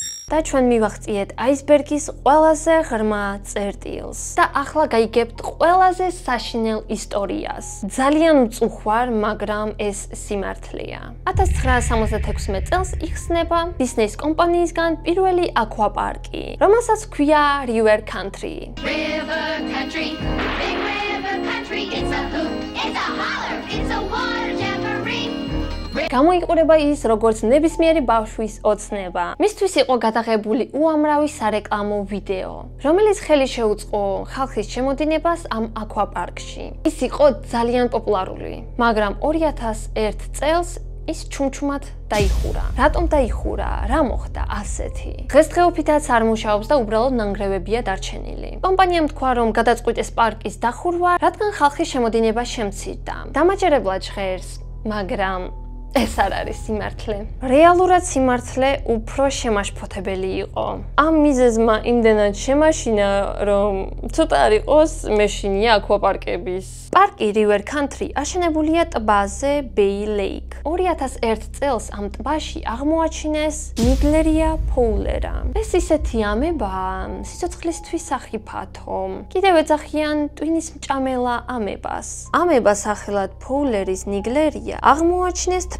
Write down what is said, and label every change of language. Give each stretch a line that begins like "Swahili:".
Georgian: და ჩვენ მივახციეთ აისბერგის ყველაზე ღრმა წერტილს და ახლა გაიგებთ ყველაზე საშინელ ისტორიას. ძალიან მწუხვარ, მაგრამ ეს სიმართლეა. 1966 წელს იხსნება დისნეის კომპანიისგან პირველი აკვაპარკი, რომელსაც ჰქვია River Country.
English: River Country, big river country, it's a hoop, it's a holler, it's a water jamboree.
Georgian: გამოიყურება ის როგორც ნებისმიერი ბავშვის ოცნება. მისთვის იყო გადაღებული უამრავი სარეკლამო ვიდეო, რომელიც ხელი შეუწყო ხალხის შემოდინებას ამ აკვაპარკში. ის იყო ძალიან პოპულარული, მაგრამ 2001 წელს ის ჩუმჩუმად დაიხურა. რატომ დაიხურა? რა მოხდა ასეთი? დღესდღეობითაც არ მუშაობს და უბრალოდ ნანგრევებია დარჩენილი. კომპანიამ თქვა, რომ გადაწყვიტეს პარკის დახურვა, რადგან ხალხის შემოდინება შემცირდა. დამაჯერებლად ჟღერს, მაგრამ ეს არ არის სიმართლე. რეალურად სიმართლე უფრო შემაშფოთებელი იყო. ამ მიზეზმა იმდენად შემაშინა, რომ ცოტა არ იყოს მეშინია აკვაპარკების. პარკი River Country აშენებულია ტბაზე Bay Lake. 2001 წელს ამ ტბაში აღმოაჩინეს ნიგლერია ფოულერა. ეს ისეთი ამებაა, სიცოცხლისთვის სახიფათო. კიდევ ეძახიან ტვინის მჭამელა ამებას. ამებას სახელად ფოულერის ნიგლერია აღმოაჩინეს